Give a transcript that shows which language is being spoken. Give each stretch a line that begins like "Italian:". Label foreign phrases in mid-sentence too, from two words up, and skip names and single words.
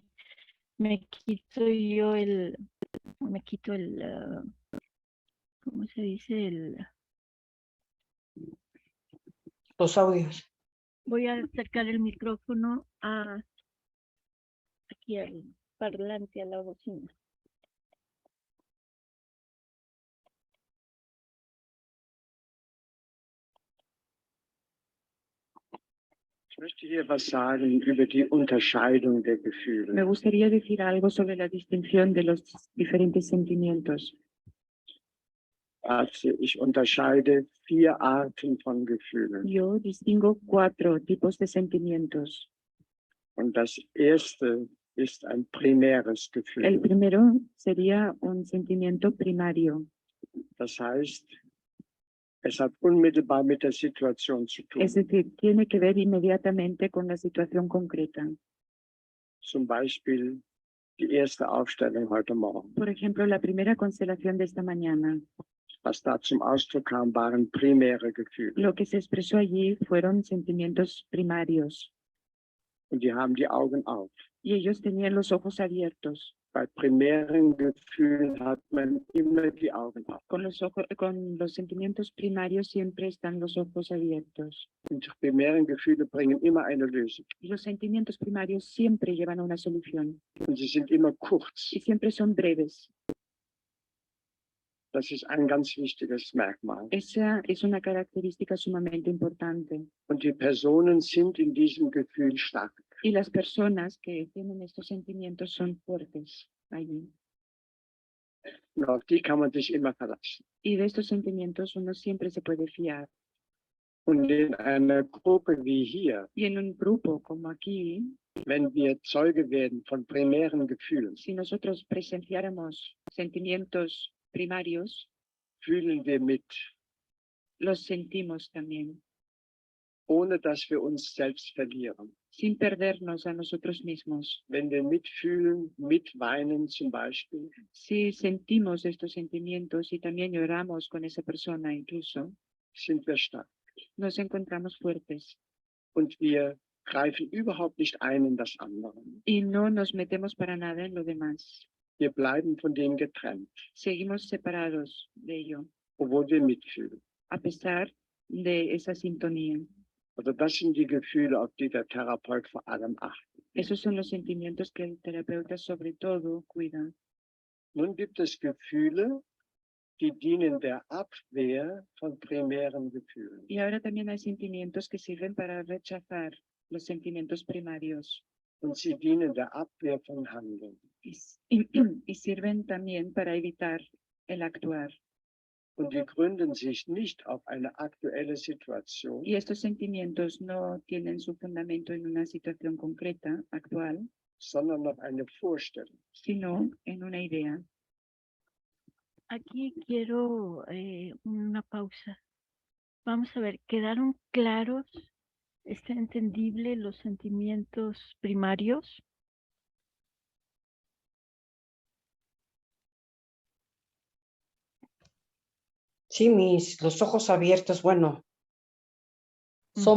Spanish: Me quito el, ¿cómo se dice? Los audios. Voy a acercar el micrófono aquí al parlante, a la bocina.
German: Ich möchte hier was sagen über die Unterscheidung der Gefühle.
Spanish: Me gustaría decir algo sobre la distinción de los diferentes sentimientos.
German: Also ich unterscheide 4 Arten von Gefühlen.
Spanish: Yo distingo 4 tipos de sentimientos.
German: Und das erste ist ein primäres Gefühl.
Spanish: El primero sería un sentimiento primario.
German: Das heißt, es hat unmittelbar mit der Situation zu tun.
Spanish: Es decir, tiene que ver inmediatamente con la situación concreta.
German: Zum Beispiel die erste Aufstellung heute Morgen.
Spanish: Por ejemplo, la primera constelación de esta mañana.
German: Was da zum Ausdruck kam, waren primäre Gefühle.
Spanish: Lo que se expresó allí fueron sentimientos primarios.
German: Und die haben die Augen auf.
Spanish: Y ellos tenían los ojos abiertos.
German: Bei primären Gefühlen hat man immer die Augen auf.
Spanish: Con los sentimientos primarios siempre están los ojos abiertos.
German: Und die primären Gefühle bringen immer eine Lösung.
Spanish: Y los sentimientos primarios siempre llevan a una solución.
German: Und sie sind immer kurz.
Spanish: Y siempre son breves.
German: Das ist ein ganz wichtiges Merkmal.
Spanish: Esa es una característica sumamente importante.
German: Und die Personen sind in diesem Gefühl stark.
Spanish: Y las personas que tienen estos sentimientos son fuertes allí.
German: Und auf die kann man sich immer verlassen.
Spanish: Y de estos sentimientos uno siempre se puede fiar.
German: Und in einer Gruppe wie hier,
Spanish: Y en un grupo como aquí,
German: wenn wir Zeuge werden von primären Gefühlen,
Spanish: si nosotros presenciáramos sentimientos primarios,
German: fühlen wir mit,
Spanish: los sentimos también,
German: ohne dass wir uns selbst verlieren.
Spanish: sin perdernos a nosotros mismos.
German: Wenn wir mitfühlen, mitweinen zum Beispiel,
Spanish: Si sentimos estos sentimientos y también lloramos con esa persona incluso,
German: sind wir stark.
Spanish: nos encontramos fuertes
German: Und wir greifen überhaupt nicht ein in das andere.
Spanish: y no nos metemos para nada en lo demás.
German: Wir bleiben von dem getrennt,
Spanish: Seguimos separados de ello,
German: obwohl wir mitfühlen.
Spanish: a pesar de esa sintonía.
German: Also das sind die Gefühle, auf die der Therapeut vor allem achtet.
Spanish: Esos son los sentimientos que el terapeuta sobre todo cuida.
German: Nun gibt es Gefühle, die dienen der Abwehr von primären Gefühlen.
Spanish: Y ahora también hay sentimientos que sirven para rechazar los sentimientos primarios
German: und sie dienen der Abwehr von Handeln.
Spanish: y sirven también para evitar el actuar.
German: Und die gründen sich nicht auf eine aktuelle Situation,
Spanish: Y estos sentimientos no tienen su fundamento en una situación concreta, actual,
German: sondern auf eine Vorstellung.
Spanish: sino en una idea. Aquí quiero una pausa. Vamos a ver, ¿quedaron claros? ¿Está entendible los sentimientos primarios? Sí, los ojos abiertos, bueno, son